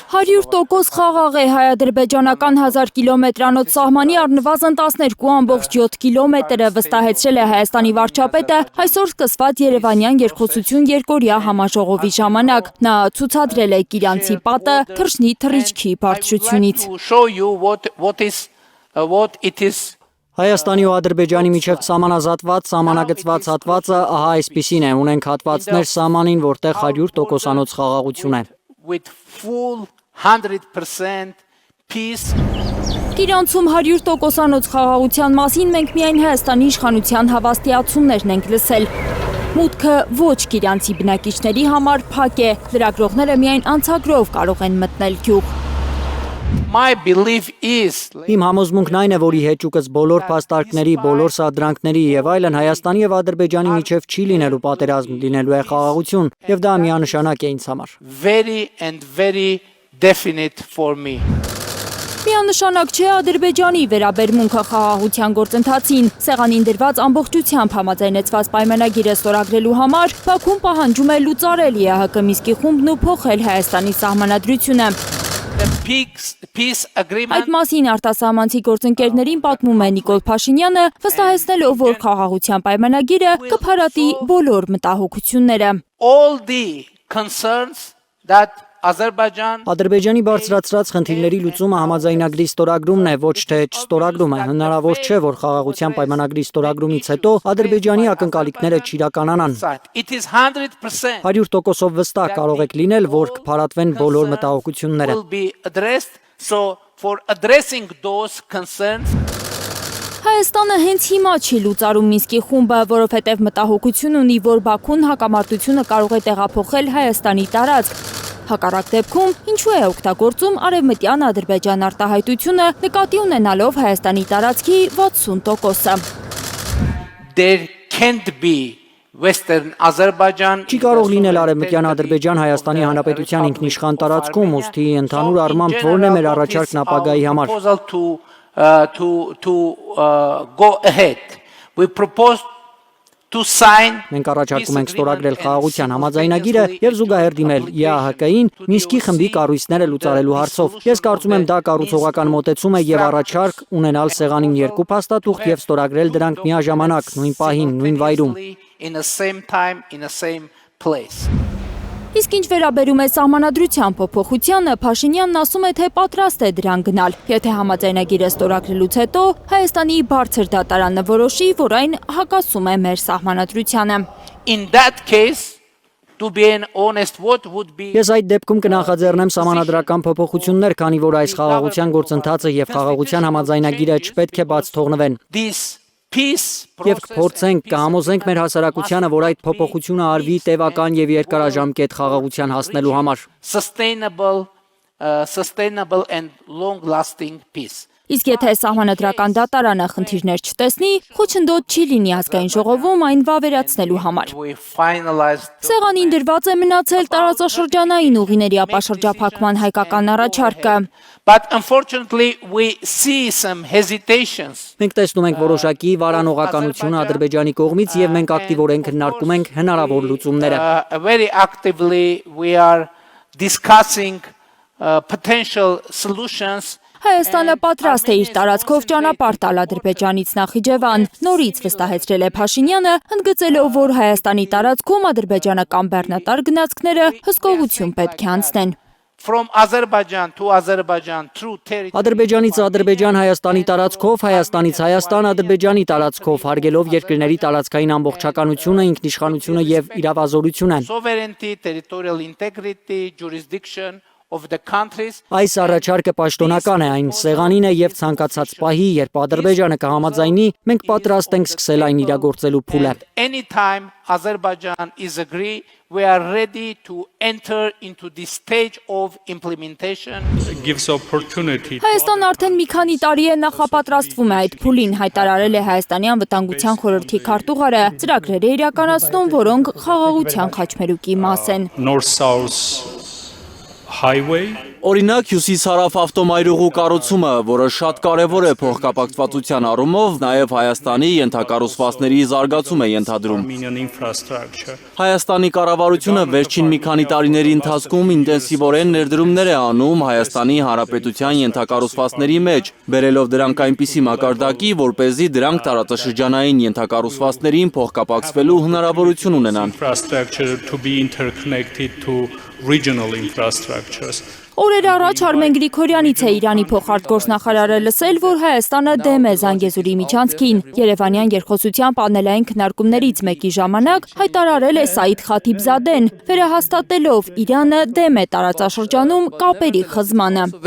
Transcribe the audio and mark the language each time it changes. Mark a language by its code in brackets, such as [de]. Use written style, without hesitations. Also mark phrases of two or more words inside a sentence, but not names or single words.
[hy] 100% խաղաղ է հայ-ադրբեջանական 1000 կիլոմետրանոց սահմանի առնվազն 12.7 կիլոմետրը վստահեցրել է Հայաստանի վարչապետը այսօր սկսված Երևանյան երկխոսություն երկօրյա համաժողովի ժամանակ։ Նա ցուցադրել է Կիրանցի պատը թռչնի թռիչքի բարձրությունից։ Հայաստանի ու Ադրբեջանի միջև սահմանազատված, սահմանագծված հատվածը ահա այսպիսին է, ունենք հատվածներ սահմանին, որտեղ 100%-անոց խաղաղություն է։ [en] With full 100% peace. [hy] Կիրանցում 100%-անոց խաղաղության մասին մենք միայն Հայաստանի իշխանության հավաստիացումներն ենք լսել։ Մուտքը ոչ կիրանցի բնակիչների համար փակ է, լրագրողները միայն անցագրով կարող են մտնել գյուղ։ [en] My belief is [hy] Իմ համոզմունքն այն է, որ ի հեճուկս բոլոր փաստարկների, բոլոր սադրանքների եւ այլն Հայաստանի եւ Ադրբեջանի միջև չի լինելու պատերազմ, լինելու է խաղաղություն, եւ դա միանշանակ է ինձ համար։ [en] very definite for me. [hy] Միանշանակ չէ Ադրբեջանի վերաբերմունքը խաղաղության գործընթացին։ Սեղանին դրված ամբողջությամբ համաձայնեցված պայմանագիրը ստորագրելու համար Բաքուն պահանջում է լուծարել ԵԱՀԿ Մինսկի խումբն ու փոխել Հայաստանի սահմանադրությունը։ Այդ մասին արտասահմանցի գործընկերներին պատմում է Նիկոլ Փաշինյանը, վստահեցնելով, որ խաղաղության պայմանագիրը կփարատի բոլոր մտահոգությունները։ [en] All the concerns that Azerbaijan [hy] Ադրբեջանի բարձրացրած խնդիրների լուծումը համաձայնագրի ստորագրումն է, ոչ թե չստորագրումը։ Հնարավոր չէ, որ խաղաղության պայմանագրի ստորագրումից հետո Ադրբեջանի ակնկալիքները չիրականանան։ [en] It is 100% [hy] 100%-ով վստահ կարող եք լինել, որ կփարատվեն բոլոր մտահոգությունները։ [en] will be addressed. So for addressing those concerns [hy] Հայաստանը հենց հիմա չի լուծարում Մինսկի խումբը, որովհետև մտահոգություն ունի, որ Բաքուն հակամարտությունը կարող է տեղափոխել Հայաստանի տարածք։ Հակառակ դեպքում ինչու է օգտագործում արևմտյան Ադրբեջան արտահայտությունը նկատի ունենալով Հայաստանի տարածքի 60%-ը։ [en] there can't be Western Azerbaijan [hy] Չի կարող լինել արևմտյան Ադրբեջան Հայաստանի Հանրապետության ինքնիշխան տարածքում, ուստի ընդհանուր առմամբ որն է մեր առաջարկն ապագայի համար։ [en] To go ahead. We propose to sign [hy] Մենք առաջարկում ենք ստորագրել խաղաղության համաձայնագիրը եւ զուգահեռ դիմել ԵԱՀԿ-ին Մինսկի խմբի կառույցները լուծարելու հարցով։ Ես կարծում եմ դա կառուցողական մոտեցում է եւ առաջարկ ունենալ սեղանին երկու փաստաթուղթ եւ ստորագրել դրանք միաժամանակ, նույն պահին, նույն վայրում։ [en] in the same time in the same place. [hy] Իսկ ինչ վերաբերում է սահմանադրության փոփոխությանը, Փաշինյանն ասում է, թե պատրաստ է դրան գնալ, եթե համաձայնագիրը ստորագրելուց հետո Հայաստանի բարձր դատարանը որոշի, որ այն հակասում է մեր սահմանադրությանը։ [en] In that case, to be honest, what would be [hy] Ես այդ դեպքում կնախաձեռնեմ սահմանադրական փոփոխություններ, քանի որ այս խաղաղության գործընթացը եւ խաղաղության համաձայնագիրը չպետք է բաց թողնվեն։ [en] this peace [hy] Եվ կփորձենք, կհամոզենք մեր հասարակությանը, որ այդ փոփոխությունը արվի տևական եւ երկարաժամկետ խաղաղության հասնելու համար։ [en] sustainable and long-lasting peace. [hy] Իսկ եթե սահմանադրական դատարանը խնդիրներ չտեսնի, խոչընդոտ չի լինի ազգային ժողովում այն վավերացնելու համար։ [en] We finalized [hy] Սեղանին դրված է մնացել տարածաշրջանային ուղիների ապաշրջափակման հայկական առաջարկը։ [en] But unfortunately we see some hesitations. [hy] Մենք տեսնում ենք որոշակի վարանողականություն Ադրբեջանի կողմից եւ մենք ակտիվորեն քննարկում ենք հնարավոր լուծումները։ [en] Very actively we are discussing potential solutions. [hy] Հայաստանը պատրաստ է իր տարածքով ճանապարհ տալ Ադրբեջանից Նախիջևան, նորից վստահեցրել է Փաշինյանը, ընդգծելով, որ Հայաստանի տարածքում ադրբեջանական բեռնատար գնացքները հսկողություն պետք է անցնեն։ [en] From Azerbaijan to Azerbaijan through territory. [hy] Ադրբեջանից Ադրբեջան Հայաստանի տարածքով, Հայաստանից Հայաստան Ադրբեջանի տարածքով, հարգելով երկրների տարածքային ամբողջականությունը, ինքնիշխանությունը եւ իրավազորությունը։ [en] Sovereignty, territorial integrity, jurisdiction of the countries. [hy] Այս առաջարկը պաշտոնական է, այն սեղանին է եւ ցանկացած պահի, երբ Ադրբեջանը կհամաձայնի, մենք պատրաստ ենք սկսել այն իրագործելու փուլը։ [en] Anytime Azerbaijan is agree, we are ready to enter into this stage of implementation. Gives opportunity. [hy] Հայաստան արդեն մի քանի տարի է նախապատրաստվում է այդ փուլին, հայտարարել է Հայաստանի անվտանգության խորհրդի քարտուղարը, ծրագրեր է իրականացնում, որոնք խաղաղության խաչմերուկի մաս են։ [en] North-South highway. [hy] Օրինակ հյուսիս-հարավ ավտոմայրուղու կառուցումը, որը շատ կարևոր է փոխկապակցվածության առումով, նաև Հայաստանի ենթակառուցվածքների զարգացում է ենթադրում։ [en] Armenian infrastructure. [hy] Հայաստանի կառավարությունը վերջին մի քանի տարիների ընթացքում ինտենսիվորեն ներդրումներ է անում Հայաստանի Հանրապետության ենթակառուցվածքների մեջ, բերելով դրանք այնպիսի մակարդակի, որպեսզի դրանք տարածաշրջանային ենթակառուցվածքներին փոխկապակցվելու հնարավորություն ունենան։ [en] Infrastructure to be interconnected to regional infrastructures. [hy] Օրեր առաջ Արմեն Գրիգորյանից է Իրանի փոխարտգործնախարարը լսել, որ Հայաստանը դեմ է Զանգեզուրի միջանցքին։ Երևանյան երկխոսության պանելային քննարկումներից մեկի ժամանակ հայտարարել է Սաիդ Խաթիբզադեն, վերահաստատելով Իրանը դեմ է տարածաշրջանում կապերի խզմանը։